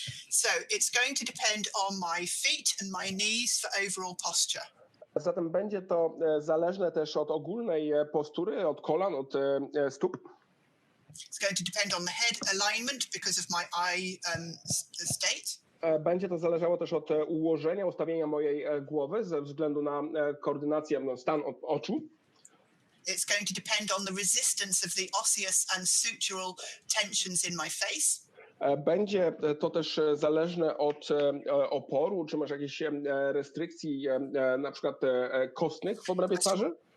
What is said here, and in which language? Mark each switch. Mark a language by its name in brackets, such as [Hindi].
[English] So it's going to depend on my feet and my knees for overall posture. [Polish] Zatem będzie to zależne też od ogólnej postury, od kolan, od stóp. [English] It's going to depend on the head alignment because of my eye state. [Polish] Będzie to zależało też od ułożenia, ustawienia mojej głowy ze względu na koordynację, stan oczu. [English] It's going to depend on the resistance of the osseous and sutural tensions in my face. [Polish] Będzie to też zależne od oporu, czy może jakichś restrykcji, na przykład kostnych w obrębie twarzy.